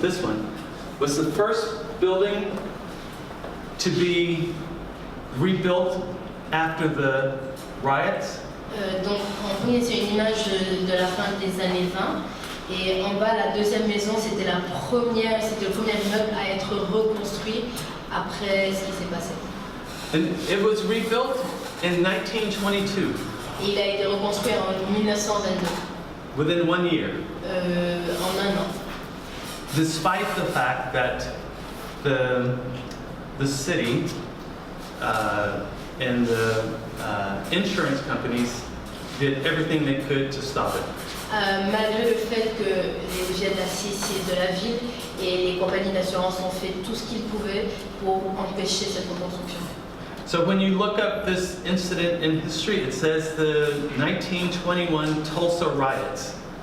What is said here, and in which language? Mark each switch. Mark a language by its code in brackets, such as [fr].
[en] This one was the first building to be rebuilt after the riots. [fr] Donc en premier c'est une image de la fin des années 20 et en bas la deuxième maison c'était le premier immeuble à être reconstruit après ce qui s'est passé. [en] And it was rebuilt in 1922. [fr] Et il a été reconstruit en 1922. [en] Within 1 year. [fr] En un an. [en] Despite the fact that the city and the insurance companies did everything they could to stop it. [fr] Malgré le fait que les gens de la ville et les compagnies d'assurance ont fait tout ce qu'ils pouvaient pour empêcher cette reconstruction. [en] So when you look up this incident in history, it says the 1921 Tulsa riots.